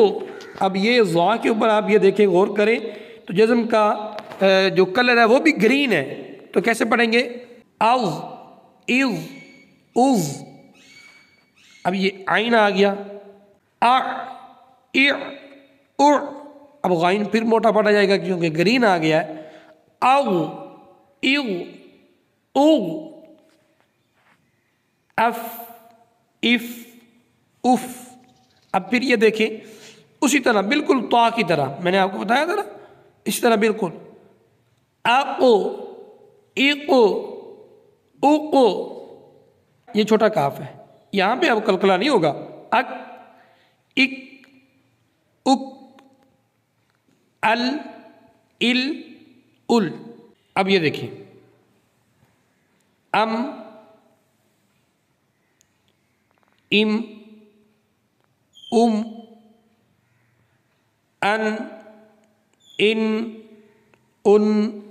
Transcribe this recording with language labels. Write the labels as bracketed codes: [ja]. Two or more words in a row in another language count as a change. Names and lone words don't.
[ur] اب یہ ضا کے اوپر آپ یہ دیکھیں غور کریں تو جزم کا جو کلر ہے وہ بھی گرین ہے. تو کیسے پڑھیں گے؟ از، از، از. اب یہ عین آ گیا. ا، ا، اب غائن پھر موٹا پڑا جائے گا کیونکہ گرین آ گیا ہے. او، ایو، او، اف، اف، اف. اب پھر یہ دیکھیں اسی طرح بالکل طا کی طرح میں نے آپ کو بتایا تھا نا اس طرح بالکل. آقو، ایقو، اوقو. یہ چھوٹا کاف ہے یہاں پہ اب قلقلہ نہیں ہوگا. اک، اک، اک، ال، ال، ال. اب یہ دیکھیں ام، ام، ام، ان، ان.